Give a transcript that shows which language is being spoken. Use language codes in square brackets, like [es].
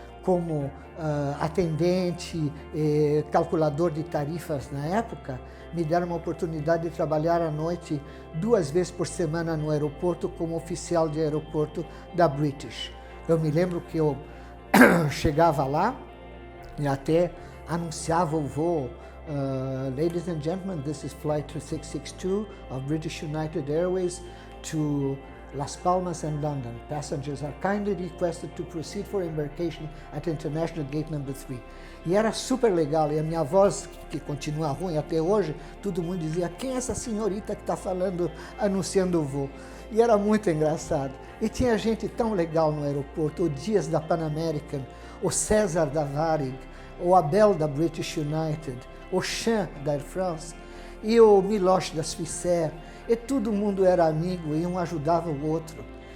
[pt] como atendente, calculador de tarifas na época, me deram uma oportunidade de trabalhar à noite 2 vezes por semana no aeroporto como oficial de aeroporto da British. Eu me lembro que eu chegava lá e até anunciava o voo. [en] Ladies and gentlemen, this is flight 2662 of British United Airways to Las Palmas and London. Passengers are kindly requested to proceed for embarkation at International Gate number 3. [pt] E era super legal, e a minha voz, que continua ruim até hoje, todo mundo dizia, quem é essa senhorita que está falando, anunciando o voo? E era muito engraçado. E tinha gente tão legal no aeroporto, o Dias da Pan American, o César da Varig, o Abel da British United, o Chan da Air France, e o Miloš da Swissair, e todo mundo era amigo e um ajudava o outro.